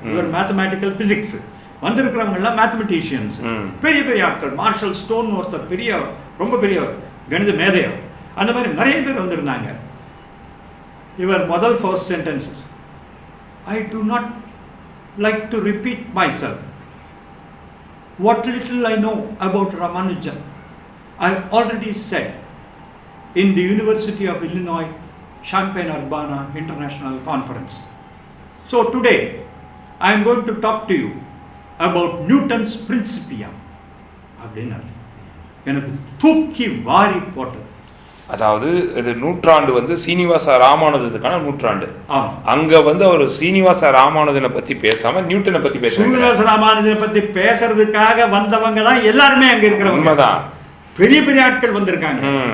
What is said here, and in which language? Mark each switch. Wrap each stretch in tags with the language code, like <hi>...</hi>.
<ta>இவர் mathematical physics. வந்திருக்கிறவங்க எல்லாம் mathematicians, பெரிய பெரிய ஆட்கள். மார்ஷல் ஸ்டோன் ஒருத்தர் பெரிய, ரொம்ப பெரிய கணித மேதையர். அந்த மாதிரி நிறைய பேர் வந்திருந்தாங்க. இவர் முதல் first sentences,</ta> <en>I do not like to repeat myself. What little I know about Ramanujan, I have already said in the University of Illinois Champaign-Urbana International Conference. So today I am going to talk to you about Newton's Principia.</en> <ta>அப்படின்னாரு. எனக்கு தூக்கி வாரி போட்டது. அதாவது இது நூற்றாண்டு வந்து சீனிவாச ராமானுஜத்துக்கான நூற்றாண்டு. அங்க வந்து அவர் சீனிவாச ராமானுஜனை பத்தி பேசாம நியூட்டனை பத்தி பேசுறாங்க. சீனிவாச ராமானுஜனை பத்தி பேசுறதுக்காக வந்தவங்க தான் எல்லாருமே அங்க இருக்கிறவங்க. உண்மைதான். பெரிய பெரிய ஆட்கள் வந்திருக்காங்க.</ta>